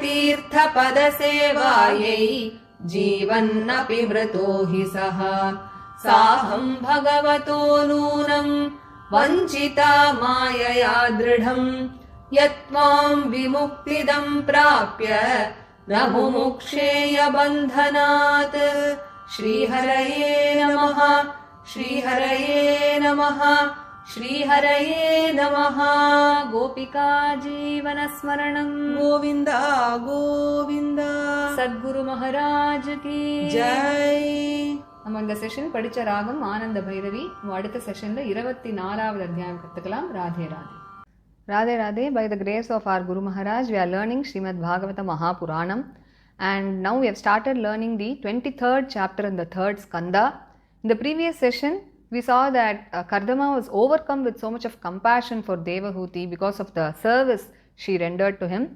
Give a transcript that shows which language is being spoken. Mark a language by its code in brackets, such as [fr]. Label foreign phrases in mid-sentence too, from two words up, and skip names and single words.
[sa] तीर्थपदसेवायै जीवन्नपि मृतो हि सः साहम् भगवतो नूनम् वञ्चिता मायया दृढम् यत्त्वाम् विमुक्तिदम् प्राप्य न मुमुक्षेय बन्धनात् श्रीहरये नमः श्रीहरये नमः श्रीहरये नमः गोपिका जीवनस्मरणम् गोविन्द गोविन्द [hi] सद्गुरु महाराज की जय. [ta] நம்ம இந்த செஷன் படிச்ச ராகம் ஆனந்த பைரவி. அடுத்த செஷன்ல 24வது அத்தியாயம் கத்துக்கலாம். ராதே ராதே. [en] Radhe Radhe. By the grace of our Guru Maharaj, we are learning Srimad Bhagavata Mahapuranam, and now we have started learning the 23rd chapter in the 3rd skanda. In the previous session, we saw that Kardama was overcome with so much of compassion for Devahuti because of the service she rendered to him.